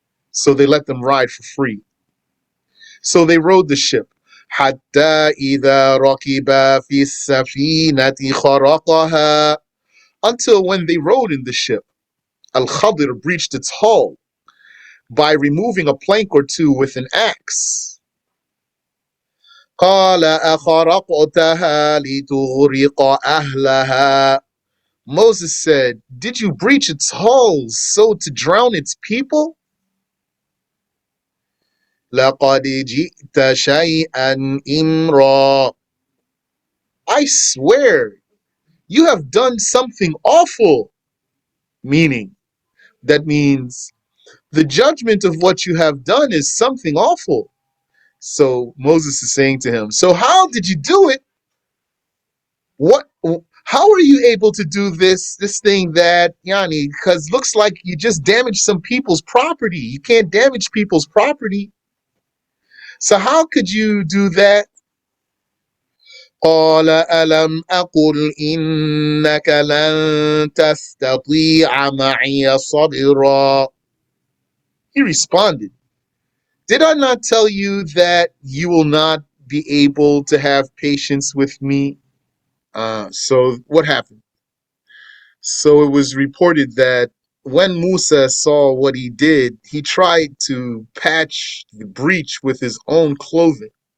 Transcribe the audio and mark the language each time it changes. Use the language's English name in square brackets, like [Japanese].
[English] So they let them ride for free. So they rode the ship. [Arabic] حتى إذا ركبا في السفينة خرقها, [English] until when they rode in the ship, Al-Khadir breached its hull by removing a plank or two with an axe. [Arabic] قال أخرقتها لتغرق أهلها. [English] Moses said, did you breach its hull so to drown its people? [Arabic] لقد جئت شيئا إمرا. [English] I swear, you have done something awful. Meaning, that means the judgment of what you have done is something awful. So Moses is saying to him, so how did you do it? How are you able to do this thing that, Yani, because looks like you just damaged some people's property. You can't damage people's property. So how could you do that? [Arabic] قال ألم أقل إنك لن تستطيع معي صبرا. [English] He responded, did I not tell you that you will not be able to have patience with me? So what happened? So it was reported that when Musa saw what he did, he tried to patch the breach with his own clothing.